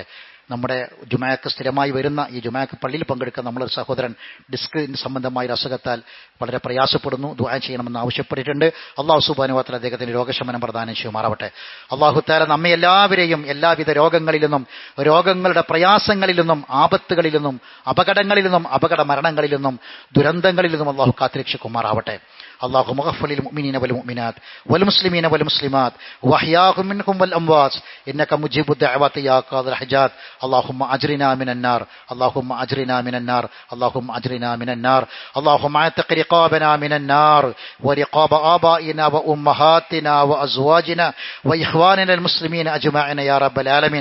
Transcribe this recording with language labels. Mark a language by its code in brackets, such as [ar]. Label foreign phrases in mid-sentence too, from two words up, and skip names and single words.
[ml] നമ്മുടെ ജുമഅക്ക് സ്ഥിരമായി വരുന്ന, ഈ ജുമഅക്ക് പള്ളിയിൽ പങ്കെടുക്കുന്ന നമ്മളൊരു സഹോദരൻ ഡിസ്ക് സംബന്ധമായ ഒരു അസുഖത്താൽ വളരെ പ്രയാസപ്പെടുന്നു, ദുആ ചെയ്യണമെന്ന് ആവശ്യപ്പെട്ടിട്ടുണ്ട്. [ar] الله سبحانه وتعالى [ml] അദ്ദേഹത്തിന് രോഗശമനം പ്രദാനം ചെയ്യുമാറാവട്ടെ. [ar] الله تعالى [ml] നമ്മെ എല്ലാവരെയും എല്ലാവിധ രോഗങ്ങളിൽ നിന്നും, രോഗങ്ങളുടെ പ്രയാസങ്ങളിൽ നിന്നും, ആപത്തുകളിൽ നിന്നും, അപകടങ്ങളിൽ നിന്നും, അപകട മരണങ്ങളിൽ നിന്നും, ദുരന്തങ്ങളിൽ നിന്നും അല്ലാഹു കാത്തുരക്ഷിക്കുമാറാവട്ടെ. [ar] اللهم اغفر للمؤمنين والمؤمنات والمسلمين والمسلمات واحياهم منهم والاموات انك مجيب الدعوات يا قاضي الحاجات. اللهم اجرنا من النار، اللهم اجرنا من النار، اللهم اجرنا من النار. اللهم اعتق رقابنا من النار ورقاب آبائنا وامهاتنا وازواجنا واخواننا المسلمين اجمعين يا رب العالمين.